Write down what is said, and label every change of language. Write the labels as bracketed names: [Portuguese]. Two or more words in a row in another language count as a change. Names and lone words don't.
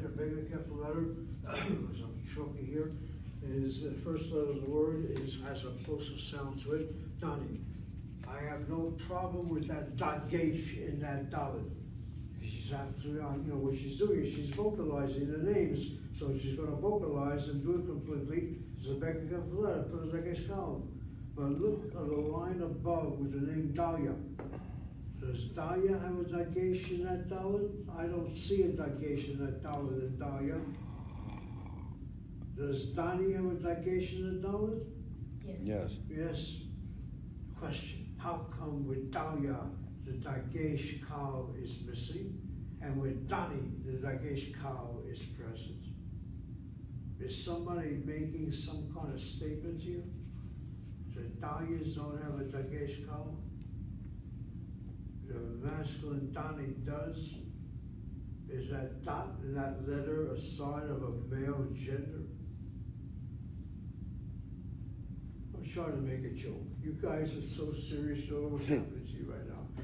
[English] The bigger careful letter, as I'm choking here, is the first letter of the word has a plosive sound to it. Dani. I have no problem with that dagesh in that dalet. She's absolutely, what she's doing is she's vocalizing the names. So she's going to vocalize and do it completely. It's a bigger careful letter, put a [Hebrew] dagesh kal. [English] But look at the line above with the name Dalia. Does Dalia have a dagesh in that dalet? I don't see a dagesh in that dalet in Dalia. Does Dani have a dagesh in the dalet? Yes. Yes. Question: how come with Dalia the [Hebrew] dagesh kal [English] is missing, and with Dani the [Hebrew] dagesh kal [English] is present? Is somebody making some kind of statement here? The Dalias don't have a [Hebrew] dagesh kal? [English] The masculine Dani does? Is that dot in that letter a sign of a male gender? I'm trying to make a joke. You guys are so serious, you don't know what's happening to you right now.